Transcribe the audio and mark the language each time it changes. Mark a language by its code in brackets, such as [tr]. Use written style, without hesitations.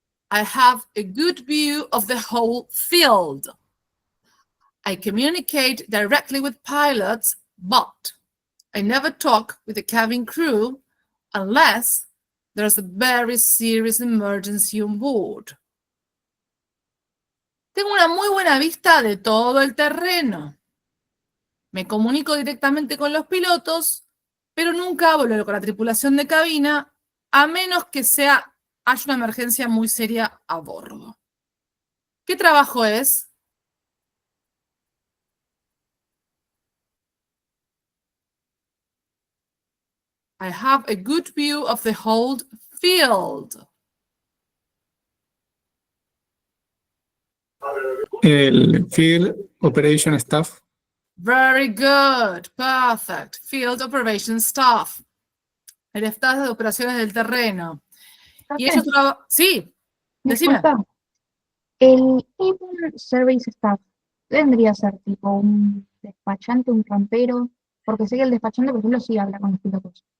[en] I have a good view of the whole field. I communicate directly with pilots, but I never talk with the cabin crew unless there's a very serious emergency on board. [es] Tengo una muy buena vista de todo el terreno. Me comunico directamente con los pilotos, pero nunca hablo con la tripulación de cabina, a menos que haya una emergencia muy seria a bordo. ¿Qué trabajo es? [en] I have a good view of the whole field. El field operation staff. Very good. Perfect. Field operation staff. [es] El staff de operaciones del terreno. Y ellos trabajan. Sí, decime. Disculpa. El apron service staff vendría a ser tipo un despachante, un rampero, porque sé que el despachante, por ejemplo, sí habla con los pilotos.